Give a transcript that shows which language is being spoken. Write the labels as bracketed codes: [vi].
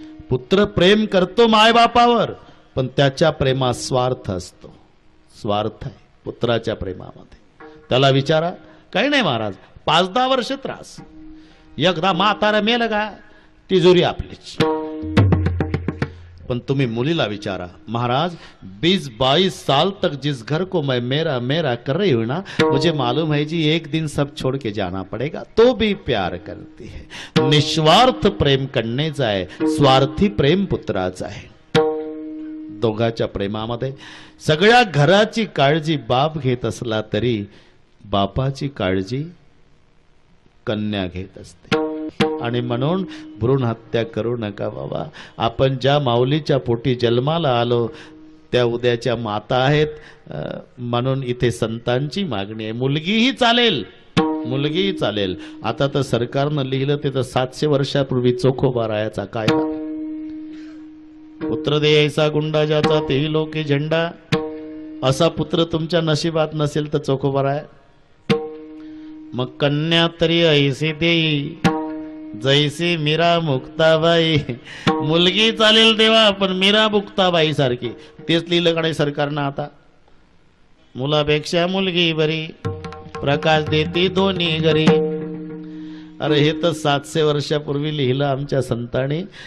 [mr] पुत्र प्रेम करतो मायबापावर, पण त्याच्या प्रेमात स्वार्थ असतो. स्वार्थ आहे पुत्राच्या प्रेमामध्ये. त्याला विचारा, काही नाही महाराज, 5-10 वर्ष त्रास, एकदा म्हातारा मेलं का तिजोरी आपलीच. पण तुम्ही मुलीला विचारा, महाराज [hi] 20-22 साल तक जिस घर को मैं मेरा मेरा कर रही हूं ना, मुझे मालूम है जी एक दिन सब छोड़ के जाना पड़ेगा, तो भी प्यार करती है. [mr] निस्वार्थ प्रेम करण्याचा आहे, स्वार्थी प्रेम पुत्राचा आहे. दोघाच्या प्रेमामध्ये सगळ्या घराची काळजी बाप घेत असला तरी बापाची काळजी कन्या घेत असते. आणि म्हणून भ्रूण हत्या करू नका बाबा. आपण ज्या माऊलीच्या पोटी जन्माला आलो त्या उद्याच्या माता आहेत. म्हणून इथे संतांची मागणी आहे. मुलगीही चालेल, मुलगीही चालेल. आता तर सरकारनं लिहिलं ते तर 700 वर्षापूर्वी चोखोबा रायाचा कायदा. पुत्र दे ऐसा गुंडा ज्याचा तेही लोके झेंडा. असा पुत्र तुमच्या नशिबात नसेल तर चोखोबा राय. मग कन्या तरी ऐसी देई जैसी मीरा मुक्ताबाई. मुलगी चालेल देवा, पण मीरा मुक्ताबाई सारखी. तेच लिहिलं कडे सरकारनं आता. मुलापेक्षा मुलगी बरी, प्रकाश देती दोन्ही घरी. अरे हे तर 700 वर्षापूर्वी लिहिलं आमच्या संतांनी.